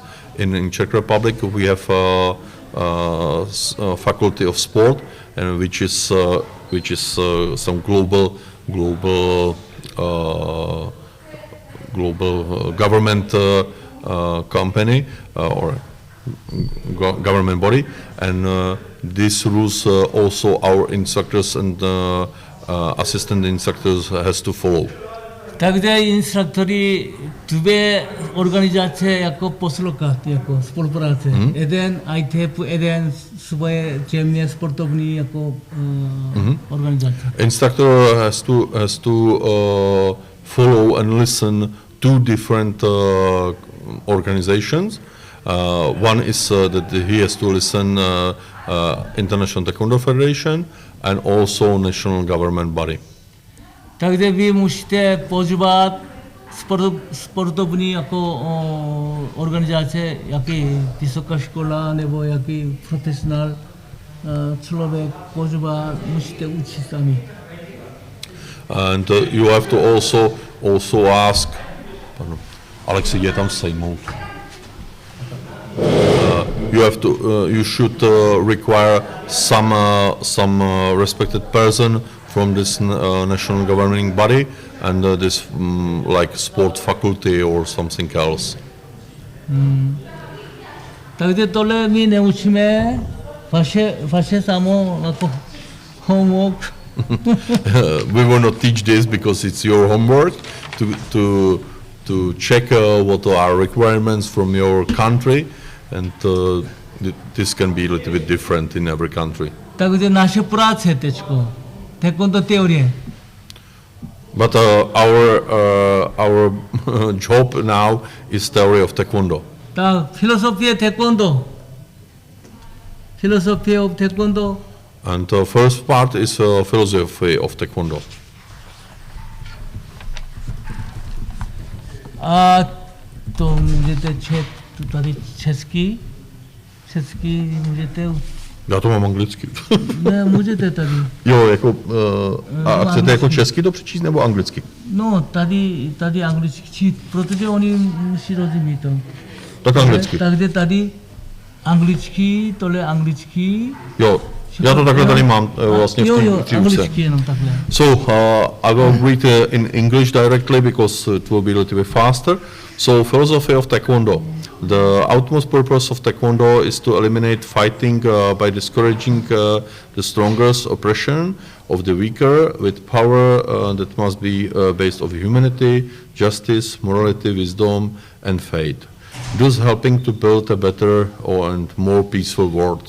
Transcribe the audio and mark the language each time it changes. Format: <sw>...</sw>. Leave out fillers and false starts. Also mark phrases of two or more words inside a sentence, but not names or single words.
<en>In Czech Republic, we have faculty of sport, and which is some global government company or government body, and these rules also our instructors and assistant instructors has to follow.</en> <cs>Takže instruktory dvě organizace jako poslouchat, jako spolupráce. Jeden ITF, jeden svoje země sportovní jako organizace.</cs> <en>Instructor has to follow and listen to different organizations. One is that he has to listen International Taekwondo Federation and also national government body.</en> <cs>Takže vy musíte používat sportovní jako organizace, jaký vysoká škola nebo jaký profesionál člověk používá, musíte učit sami.</cs> <en>And you have to also ask,</en> <cs>Alexi, jde tam sejmout.</cs> <en>You should require some respected person from this national governing body and this like sport faculty or something else.</en> <cs>Takže tohle my neučíme, vaše samo jako homework.</cs> <en>We will not teach this because it's your homework to check what are requirements from your country, and this can be a little bit different in every country.</en> <cs>Takže naše práce teďko, taekwondo teorie.</cs> <en>But our job now is theory of taekwondo.</en> <cs>Tak filozofie taekwondo.</cs> <en>Philosophy of taekwondo. And the first part is philosophy of taekwondo.</en> <cs>A to můžete tady česky můžete. Já to mám anglicky. Ne, můžete tady. Jo, jako, a chcete jako česky to přečíst nebo anglicky? No, tady anglicky, protože oni musí rozumět to. Tak anglicky. Takže tady anglicky, tohle anglicky. Jo, Já to takhle tady mám vlastně v Jo, tom účivce. anglicky jenom takhle.</cs> <en>So I will read in English directly because it will be a little bit faster. So philosophy of Taekwondo. The utmost purpose of Taekwondo is to eliminate fighting by discouraging the strongest oppression of the weaker with power that must be based on humanity, justice, morality, wisdom, and faith, thus helping to build a better and more peaceful world.</en>